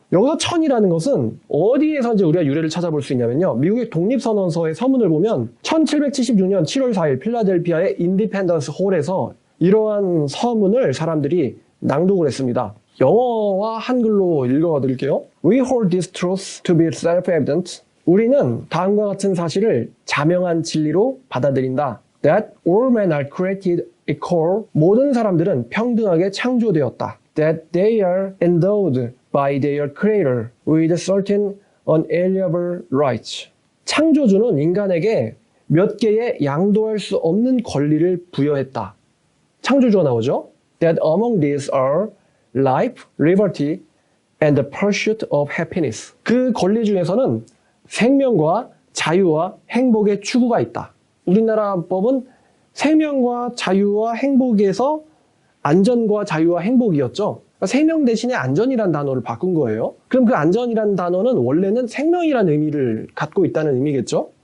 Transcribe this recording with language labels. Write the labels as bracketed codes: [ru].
[ko] 여기서 천이라는 것은 어디에서 이제 우리가 유래를 찾아볼 수 있냐면요. 미국의 독립선언서의 서문을 보면 1776년 7월 4일 필라델피아의 인디펜던스 홀에서 이러한 서문을 사람들이 낭독을 했습니다. 영어와 한글로 읽어드릴게요. [en] We hold this truth to be self-evident. [ko] 우리는 다음과 같은 사실을 자명한 진리로 받아들인다. [en] That all men are created equal. [ko] 모든 사람들은 평등하게 창조되었다. [en] That they are endowed by their creator with certain unalienable rights. [ko] 창조주는 인간에게 몇 개의 양도할 수 없는 권리를 부여했다. 창조주가 나오죠. [en] That among these are life, liberty, and the pursuit of happiness. [ko] 그 권리 중에서는 생명과 자유와 행복의 추구가 있다. 우리나라 법은 생명과 자유와 행복에서 안전과 자유와 행복이었죠. 그러니까 생명 대신에 안전이라는 단어를 바꾼 거예요. 그럼 그 안전이라는 단어는 원래는 생명이라는 의미를 갖고 있다는 의미겠죠.